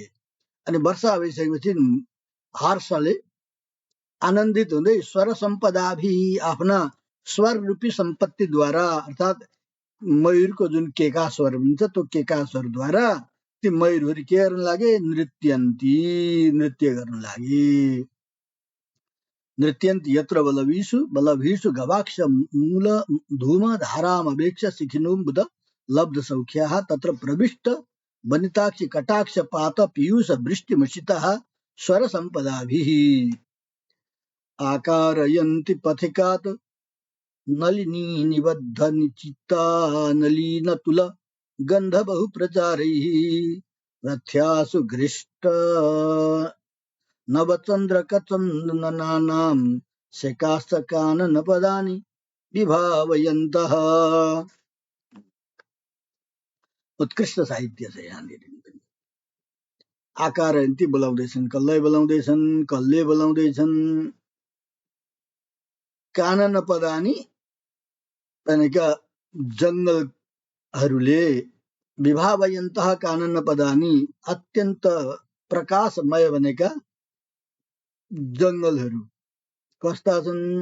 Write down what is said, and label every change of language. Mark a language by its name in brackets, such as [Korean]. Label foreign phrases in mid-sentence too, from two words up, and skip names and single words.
[Nepali] अनि वर्षा भइसकेपछि हर्षले आनन्दित हुँदै [Sanskrit] स्वर सम्पदाभि, [Nepali] आफ्ना स्वर रूपी सम्पत्तिद्वारा, अर्थात् मयूरको जुन केका स्वर हुन्छ, त्यो केका स्वरद्वारा ती मयूरहरू के गर्न लागे, नृत्यन्ती, नृत्य गर्न लागे। [Sanskrit] नृत्यन्ती यत्र बलभीषु गवाक्ष मूल धूम धारामवेक्ष शिखिनोऽम्बुद लब्ध सौख्याः, तत्र प्रविष्ट वनिताक्षी कटाक्ष पात पीयूष वृष्टिमुषितः स्वर सम्पदाभिः। आकारयन्ति पथिकात् नलिनी निबद्ध निचिता नलीनतुल गन्ध बहु प्रचारैः रथ्यासु घृष्ट नवचन्द्रकचन्दनानां शेकाश्च काननपदानि विभावयन्तः। [Nepali] उत्कृष्ट साहित्य छ यहाँनिर। आकारयन्ती बोलाउँदैछन्, कसलाई बोलाउँदैछन्, कसले बोलाउँदैछन्, काननपदानि भनेका जङ्गलहरूले, [Sanskrit] विभावयन्तः काननपदानि [Nepali] अत्यन्त प्रकाशमय भनेका जङ्गलहरू कस्ता छन्,